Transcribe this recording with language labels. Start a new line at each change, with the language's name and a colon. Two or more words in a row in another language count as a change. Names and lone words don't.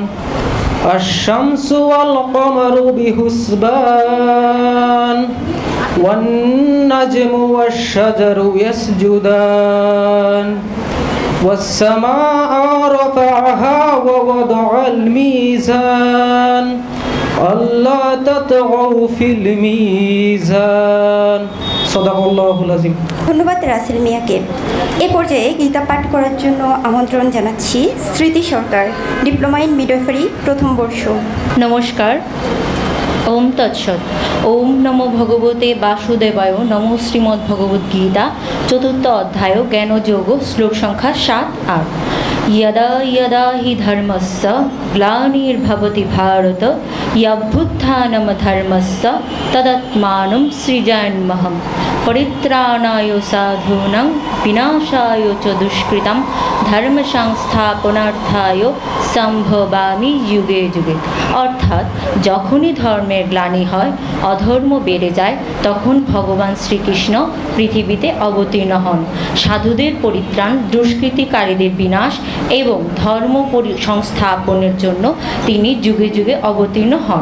Arabic: الشمس والقمر بحسبان والنجم والشجر يسجدان والسماء رفعها ووضع الميزان ألا تطغوا في الميزان صدق الله العظيم।
Bangla: ধন্যবাদ রাসেল মিয়াকে। এ পর্যায়ে গীতা পাঠ করার জন্য আমন্ত্রণ জানাচ্ছি স্মৃতি সরকার,
English: Diploma in Midwifery
Bangla: প্রথম বর্ষ।
Sanskrit: নমস্কার। ওম তৎসৎ। ওম নমো ভগবতে বাসুদেবায়।
Bangla: নমো শ্রীমদ্ ভগবদ্গীতা চতুর্থ অধ্যায় জ্ঞানযোগ শ্লোক সংখ্যা 7-8।
Sanskrit: यदा यदा हि धर्मस्य ग्लानिर्भवति भारत अभ्युत्थानमधर्मस्य तदात्मानं सृजाम्यहम् परित्राणाय साधूनां विनाशाय च दुष्कृतं धर्म संस्थापनार्थाय সম্ভবামি যুগে যুগে।
Bangla: অর্থাৎ যখনই ধর্মের গ্লানি হয়, অধর্ম বেড়ে যায়, তখন ভগবান শ্রীকৃষ্ণ পৃথিবীতে অবতীর্ণ হন সাধুদের পরিত্রাণ, দুষ্কৃতিকারীদের বিনাশ এবং ধর্ম সংস্থাপনের জন্য তিনি যুগে যুগে অবতীর্ণ হন।